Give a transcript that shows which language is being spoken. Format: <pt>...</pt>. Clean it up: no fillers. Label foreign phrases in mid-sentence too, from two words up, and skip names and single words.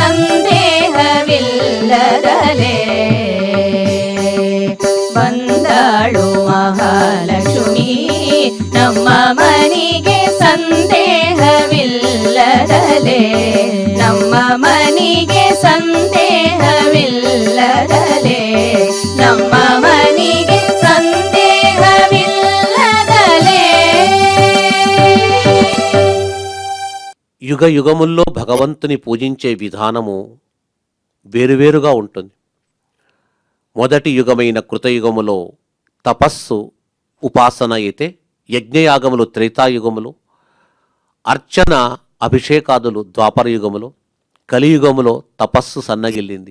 <kn>ಸಂದೇಹವಿಲ್ಲದಲೇ ಬಂದಾಳು ಮಹಾಲಕ್ಷ್ಮಿ ನಮ್ಮ ಮನೆಗೆ ಸಂದೇಹವಿಲ್ಲದಲೇ ನಮ್ಮ ಮನೆಗೆ ಸಂದೇಹವಿಲ್ಲದಲೇ ನಮ್ಮ ಮನೆಗೆ ಸಂದೇಹವಿಲ್ಲದಲೇ</kn> <te>యుగ యుగముల్లో భగవంతుని పూజించే విధానము వేరువేరుగా ఉంటుంది. మొదటి యుగమైన కృతయుగములో తపస్సు ఉపాసన అయితే, యజ్ఞయాగములు త్రేతాయుగములు, అర్చన అభిషేకాదులు ద్వాపరయుగములు, కలియుగములో తపస్సు సన్నగిల్లింది.</te>